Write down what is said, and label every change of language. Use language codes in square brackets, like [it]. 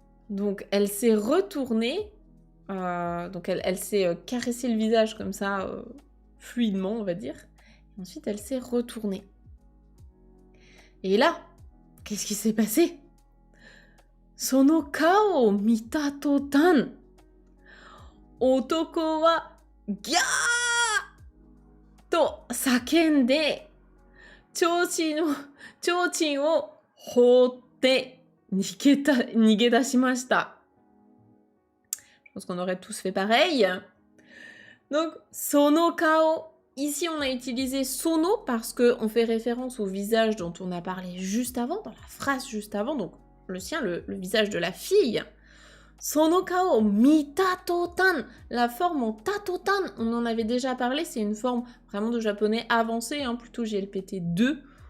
[fr] Donc, elle s'est retournée, donc elle s'est caressé le visage comme ça, fluidement, on va dire. Et ensuite, elle s'est retournée. Et là, qu'est-ce qui s'est passé? [ja] その顔を見た途端、男はギャーと叫んで、提灯を放って逃げ出しました。 [fr] Je pense qu'on aurait tous fait pareil. Donc, [ja] sono kao. [fr] Ici, on a utilisé sono parce qu'on fait référence au visage dont on a parlé juste avant, dans la phrase juste avant, donc le sien, le visage de la fille. [ja] Sono kao mita totan. [fr] La forme en tatotan, on en avait déjà parlé, c'est une forme vraiment de japonais avancé, hein, plutôt GLPT 2.